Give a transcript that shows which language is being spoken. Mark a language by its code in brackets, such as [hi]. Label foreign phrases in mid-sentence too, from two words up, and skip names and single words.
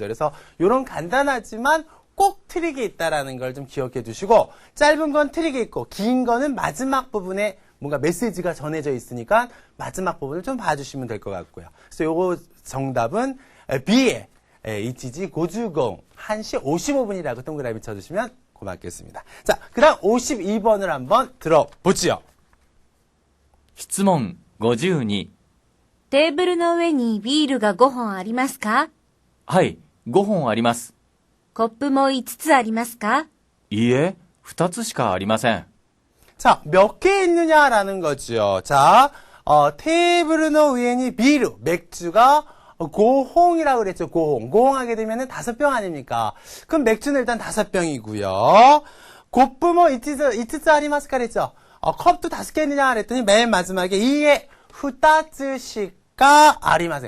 [ko] 그래서 이런 간단하지만 꼭 트릭이 있다라는 걸 좀 기억해 두시고 짧은 건 트릭이 있고 긴 거는 마지막 부분에 뭔가 메시지가 전해져 있으니까 마지막 부분을 좀 봐주시면 될 것 같고요. 그래서 요거 정답은 B에 [ja] 一時五十五分 [ko] 1시 55분이라고 동그라미 쳐주시면 고맙겠습니다. 자, 그 다음 52번을 한번 들어보지요. [ja] 質問52。テーブルの上にビールが5本ありますか？はい、5本あります。コップも5つありますか？いいえ、2つしかありません。 [ko] 자, 몇 개 있느냐라는 거죠. 자, 테이블의 위에니 비루, 맥주가 고홍이라고 그랬죠. 고홍. 고홍하게 되면은 5병 아닙니까? 그럼 맥주는 일단 5병이고요. [ja] コップも五つありますか [ko] 그랬죠. 컵도 5개 있느냐 그랬더니 맨 마지막에 [ja] いいえ二つしかありません.